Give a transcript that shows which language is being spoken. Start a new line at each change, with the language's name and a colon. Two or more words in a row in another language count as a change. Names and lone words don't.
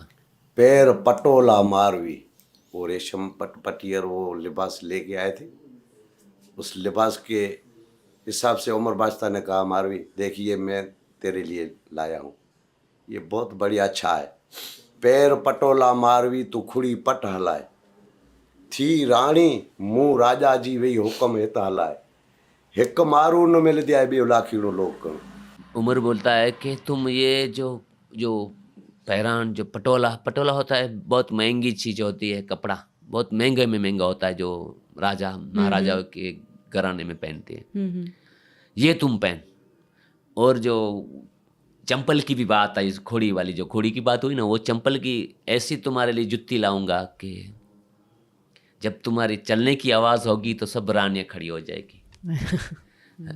Sindhi: पैर पटोला मारवी,
Hindi: वो रेशम पटियर वो लिबास लेके आए थे, उस लिबास के हिसाब से उमर बादशाह ने कहा मारवी देखिए मैं तेरे लिए लाया हूँ, ये बहुत बढ़िया अच्छा है।
Sindhi: पैर पटोला मारवी तू खुड़ी पट हलाए, थी राणी मुँह राजा जी वही हुक्म हित हलाए, हिक मारू न मिलंदी आहे ॿियो लाखीड़ो लोक करणु।
Hindi: उमर बोलता है कि तुम ये जो जो
Sindhi: पैरान जो पटोला
Hindi: पटोला होता है, बहुत महंगी चीज़ होती है, कपड़ा बहुत महंगे में महंगा होता है जो राजा महाराजा के घराने में पहनते हैं, ये तुम पहन। और जो चंपल की भी बात आई, घोड़ी वाली जो घोड़ी की बात हुई ना, वो चंपल की ऐसी तुम्हारे लिए जुत्ती लाऊंगा कि जब तुम्हारी चलने की आवाज़ होगी तो सब रानियाँ खड़ी हो जाएगी।